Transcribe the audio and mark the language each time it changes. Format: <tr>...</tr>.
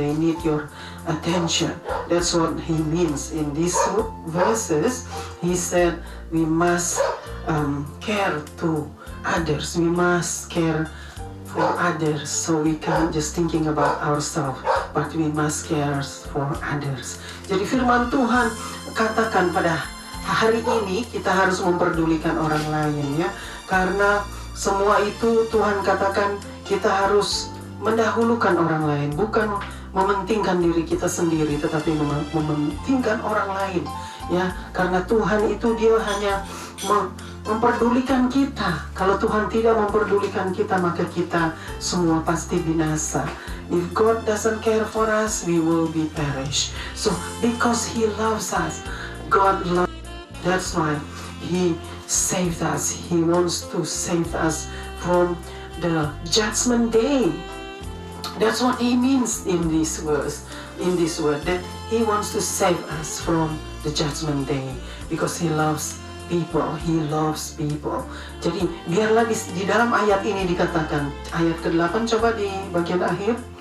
<en>They need your attention. That's what he means in these verses. He said we must care to others. We must care for others, so we can't just thinking about ourselves, but we must care for others.</en> <id>Jadi firman Tuhan katakan pada hari ini kita harus memperdulikan orang lain ya, karena semua itu Tuhan katakan kita harus mendahulukan orang lain, bukan mementingkan diri kita sendiri, tetapi mementingkan orang lain ya, karena Tuhan itu Dia hanya memperdulikan kita. Kalau Tuhan tidak memperdulikan kita, maka kita semua pasti binasa.</id> <en>If God doesn't care for us, we will be perished. So because He loves us, God loves us. That's why He saved us. He wants to save us from the judgment day. That's what He means in this verse, in this word, that He wants to save us from the judgment day because He loves people. He loves people.</en> <id>Jadi biarlah di dalam ayat ini dikatakan, ayat ke-8 coba di bagian akhir.</id>